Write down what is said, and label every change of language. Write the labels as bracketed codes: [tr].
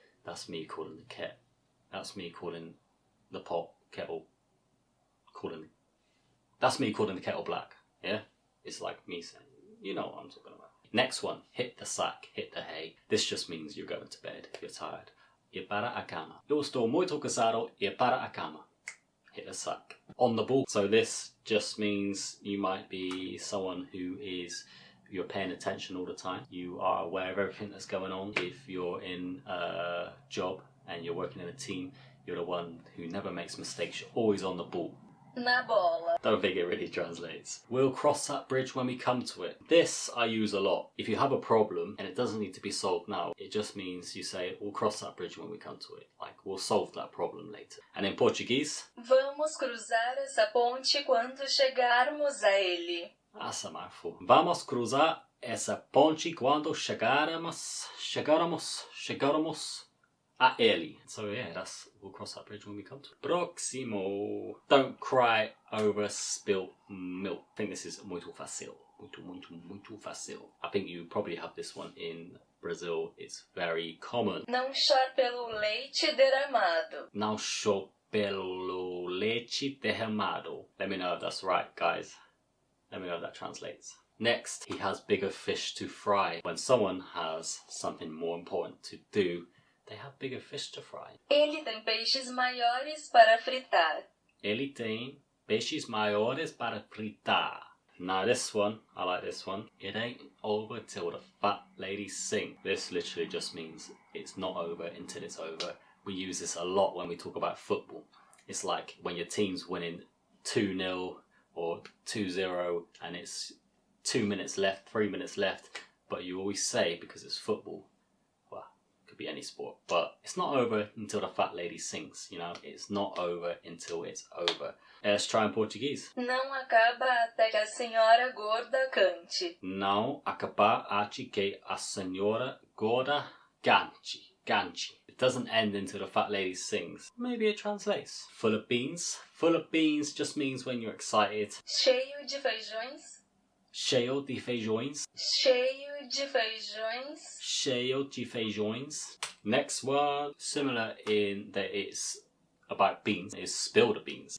[en] That's me calling the ket. That's me calling the pot kettle. That's me calling the kettle black. Yeah? It's like me saying, you know what I'm talking about. Next one, hit the sack, hit the hay. This just means you're going to bed, you're tired. [pt] Ir para a cama. Eu estou muito cansado, ir para a cama. [en] Hit the sack. On the ball. So this just means you might be someone who is, you're paying attention all the time. You are aware of everything that's going on. If you're in a job and you're working in a team, you're the one who never makes mistakes. You're always on the ball. [pt] Na bola. [en] Don't think it really translates. We'll cross that bridge when we come to it. This I use a lot. If you have a problem and it doesn't need to be solved now, it just means you say, we'll cross that bridge when we come to it. Like, we'll solve that problem later. And in Portuguese, [pt] Vamos cruzar essa ponte quando chegarmos a ele. [en] that's a mouthful. [pt] Vamos cruzar essa ponte quando chegarmos a ele. [en] So yeah, that's, we'll cross that bridge when we come to it. Próximo. Don't cry over spilt milk. I think this is [pt] muito fácil. Muito fácil. [en] I think you probably have this one in Brazil. It's very common. [pt] Não chore pelo leite derramado. Não chore pelo leite derramado. [en] Let me know if that's right, guys. Let me know if that translates. Next, he has bigger fish to fry. When someone has something more important to do, they have bigger fish to fry. [pt] Ele tem peixes maiores para fritar. Ele tem peixes maiores para fritar. [en] Now this one, I like this one. It ain't over till the fat lady sing. This literally just means it's not over until it's over. We use this a lot when we talk about football. It's like when your team's winning 2-0 or 2-0 and it's 2 minutes left, 3 minutes left, but you always say, because it's football, well, it could be any sport, but it's not over until the fat lady sings, you know, it's not over until it's over. Let's try in Portuguese. [pt] Não acaba até que a senhora gorda cante. Não acaba até que a senhora gorda cante. [en] It doesn't end until the fat lady sings. Maybe it translates. Full of beans. Full of beans just means when you're excited. [pt] Cheio de feijões. Cheio de feijões. Cheio de feijões. Cheio de feijões. [en] Next one, similar in that it's about beans, is spill the beans.